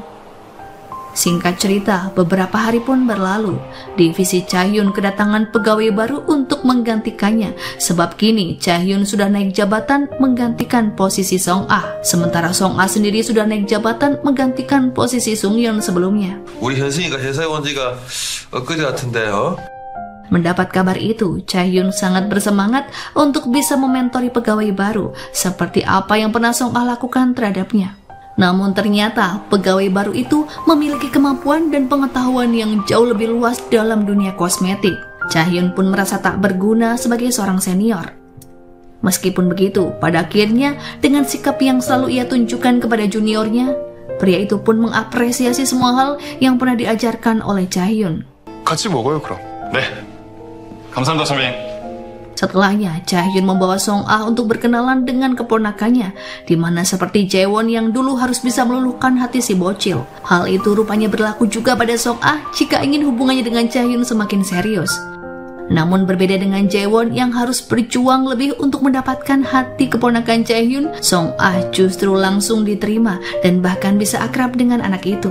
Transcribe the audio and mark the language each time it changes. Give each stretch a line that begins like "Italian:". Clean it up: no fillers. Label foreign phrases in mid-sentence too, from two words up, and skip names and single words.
Indonesian: Singkat cerita, beberapa hari pun berlalu. Divisi Chahyun kedatangan pegawai baru untuk menggantikannya, sebab kini Chahyun sudah naik jabatan menggantikan posisi Song Ah, sementara Song Ah sendiri sudah naik jabatan menggantikan posisi Sung Yeon sebelumnya.
Korean: 우리 현승이가 회사에 온 지가 엊그제 같은데,
Indonesian: Mendapat kabar itu, Chahyun sangat bersemangat untuk bisa mementori pegawai baru, seperti apa yang pernah Song Ah lakukan terhadapnya. Namun ternyata pegawai baru itu memiliki kemampuan dan pengetahuan yang jauh lebih luas dalam dunia kosmetik. Chahyun pun merasa tak berguna sebagai seorang senior. Meskipun begitu, pada akhirnya dengan sikap yang selalu ia tunjukkan kepada juniornya, pria itu pun mengapresiasi semua hal yang pernah diajarkan oleh Chahyun.
Korean: 같이 먹어요, 그럼. 네. 감사합니다, 선배님.
Indonesian: Setelahnya, Chahyun membawa Song Ah untuk berkenalan dengan keponakannya, di mana seperti Jaewon yang dulu harus bisa meluluhkan hati si bocil. Hal itu rupanya berlaku juga pada Song Ah jika ingin hubungannya dengan Chahyun semakin serius. Namun berbeda dengan Jaewon yang harus berjuang lebih untuk mendapatkan hati keponakan Chahyun, Song Ah justru langsung diterima dan bahkan bisa akrab dengan anak itu.